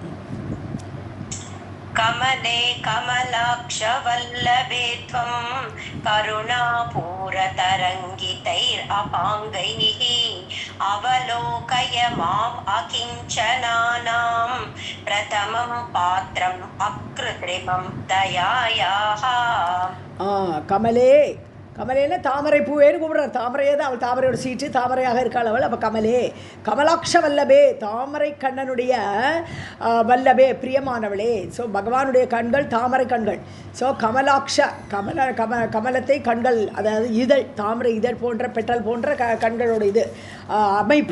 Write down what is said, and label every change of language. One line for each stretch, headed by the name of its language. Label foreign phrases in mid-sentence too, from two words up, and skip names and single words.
Sanskrit: कमले कमलाक्षवल्लभे त्वं करुणापूरतरङ्गितैरपाङ्गैः अवलोकय माम् अकिञ्चनानां प्रथमं पात्रम् अकृत्रिमं दयायाः.
Tamil: கமலே, கமலேன்னு தாமரை பூவேன்னு கூப்பிடுறார். தாமரையே தான் அவள், தாமரையோட சீட்டு தாமரையாக இருக்காள் அவள். அப்போ கமலே,
Sanskrit: कमलाक्ष वल्लभे,
Tamil: தாமரை கண்ணனுடைய வல்லபே, பிரியமானவளே. ஸோ பகவானுடைய கண்கள் தாமரை கண்கள். ஸோ கமலாட்ச, கமலத்தை கண்கள், அதாவது இதழ், தாமரை இதழ் போன்ற பெட்டல் போன்ற கண்களோட இது அமைப்பு.